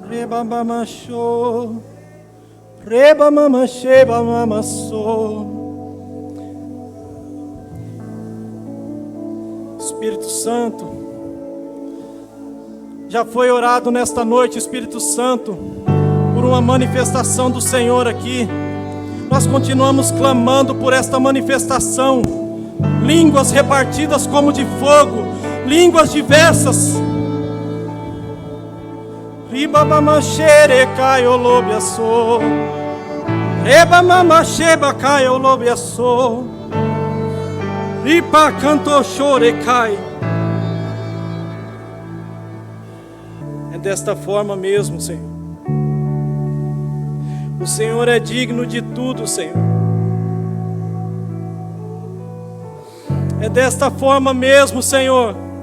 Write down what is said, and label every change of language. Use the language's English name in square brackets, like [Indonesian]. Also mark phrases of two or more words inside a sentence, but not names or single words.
[Portuguese] Reba mama show. Reba mama sheba mama so. Espírito Santo, já foi orado nesta noite, Espírito Santo, por uma manifestação do Senhor aqui. Nós continuamos clamando por esta manifestação. Línguas repartidas como de fogo, línguas diversas. Riba mama shere kai olobiaso. Reba mama sheba kai olobiaso. Ripa canto chorecai. É desta forma mesmo, Senhor. O Senhor é digno de tudo, Senhor. É desta forma mesmo, Senhor.